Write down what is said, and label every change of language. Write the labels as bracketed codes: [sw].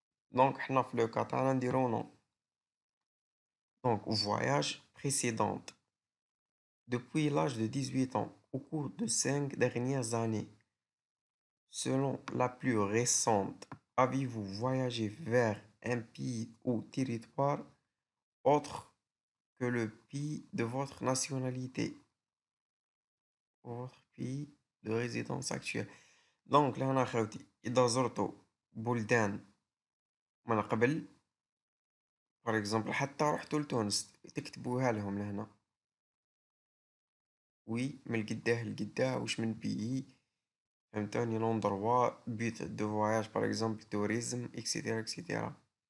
[ar] دونك حنا في لو كا تاعنا نديرو نو. [fr] دونك voyage précédente depuis l'âge de 18 ans au cours de 5 dernières années. Selon la plus récente, avez-vous voyagé vers un pays ou territoire autre que le pays de votre nationalité ou votre pays de résidence actuelle. [ar] دونك لهنا خاوتي إذا زرتوا بلدان من قبل فور اكزومبل حتى رحتوا لتونس تكتبوها لهم لهنا وي من القداه لقداه واش من بيي فهمتوني لوندروا بيت دو فواياج باغ اكزومبل توريزم اكسيتيرا اكسيتيرا.